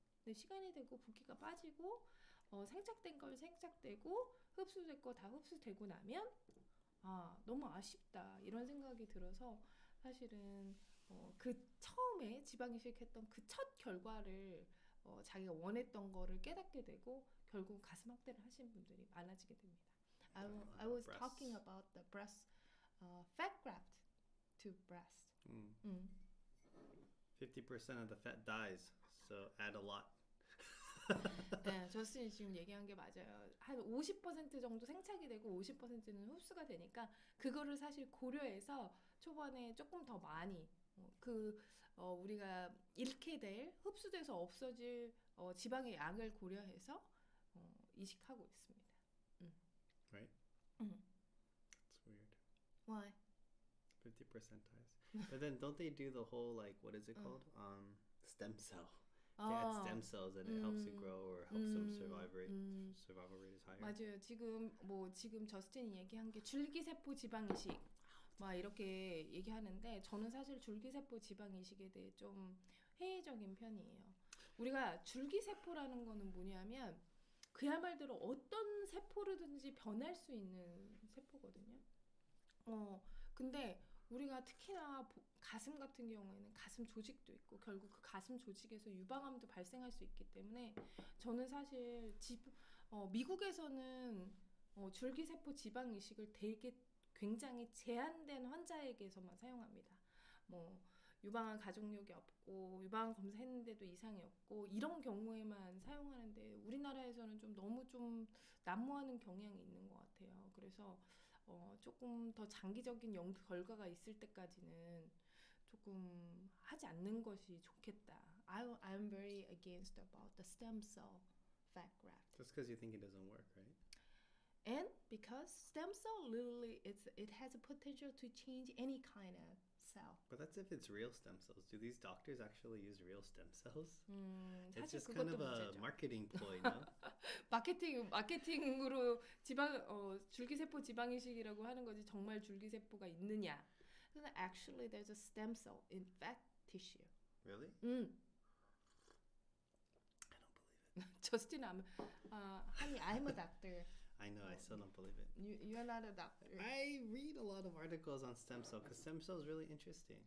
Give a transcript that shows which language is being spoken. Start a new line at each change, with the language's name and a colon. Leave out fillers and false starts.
Korean: 근데 시간이 되고 붓기가 빠지고 생착된 걸 생착되고 흡수될 거 다 흡수되고 나면 너무 아쉽다, 이런 생각이 들어서, 사실은 그 처음에 지방 이식했던 그 첫 결과를 자기가 원했던 거를 깨닫게 되고 결국 가슴 확대를 하신 분들이 많아지게 됩니다.
English: I was talking about the breast fat graft to breast. 50% of the fat dies, so add a lot.
Korean: 네, 저스틴이 지금 얘기한 게 맞아요. 한 50% 정도 생착이 되고 50%는 흡수가 되니까 그거를 사실 고려해서 초반에 조금 더 많이 우리가 잃게 될, 흡수돼서 없어질 지방의 양을 고려해서 이식하고 있습니다.
English: Right? 음. It's weird. Why? 50 percentiles. But then don't they do the whole like what is it called? Stem cell. They add stem cells and it helps it grow or helps them survival rate is higher.
Korean: 맞아요. 지금 저스틴이 얘기한 게 줄기세포 지방 이식 막 이렇게 얘기하는데 저는 사실 줄기세포 지방 이식에 대해 좀 회의적인 편이에요. 우리가 줄기세포라는 거는 뭐냐면 그야말로 어떤 세포로든지 변할 수 있는 세포거든요. 근데 우리가 특히나 가슴 같은 경우에는 가슴 조직도 있고 결국 그 가슴 조직에서 유방암도 발생할 수 있기 때문에 저는 사실 미국에서는 줄기세포 지방 이식을 되게 굉장히 제한된 환자에게서만 사용합니다. 뭐 유방암 가족력이 없고 유방암 검사했는데도 이상이 없고 이런 경우에만 사용하는데 우리나라에서는 너무 난무하는 경향이 있는 것 같아요. 그래서 조금 더 장기적인 연구 결과가 있을 때까지는 조금 하지 않는 것이 좋겠다.
English: I'm very against about the stem cell fat graft. Just because you think it doesn't work, right? And because stem cell literally it has a potential to change any kind of cell. But that's if it's real stem cells. Do these doctors actually use real stem cells? It's
Korean: 사실
English: just kind
Korean: 그것도
English: of a
Korean: 문제죠.
English: marketing ploy, no?
Korean: 마케팅으로 줄기세포 지방이식이라고 하는 거지 정말 줄기세포가 있느냐?
English: 근데 actually there's a stem cell in fat tissue. Really? I don't believe it. 저스틴 honey, I'm a doctor. I know, I still don't believe it. You're not a doctor. I read a lot of articles on stem cell because stem cell is really interesting.